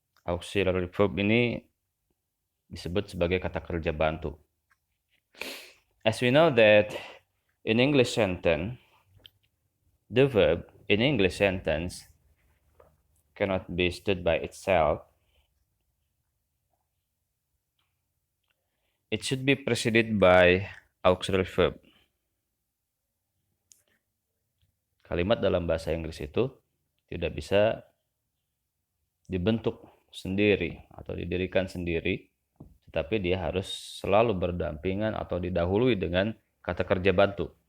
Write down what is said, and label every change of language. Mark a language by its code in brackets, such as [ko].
[id] Auxiliary verb ini disebut sebagai kata kerja bantu. [en] As we know that in English sentence, the verb in English sentence cannot be stood by itself. It should be preceded by auxiliary verb. [id] Kalimat dalam bahasa Inggris itu tidak bisa dibentuk sendiri atau didirikan sendiri, tetapi dia harus selalu berdampingan atau didahului dengan kata kerja bantu.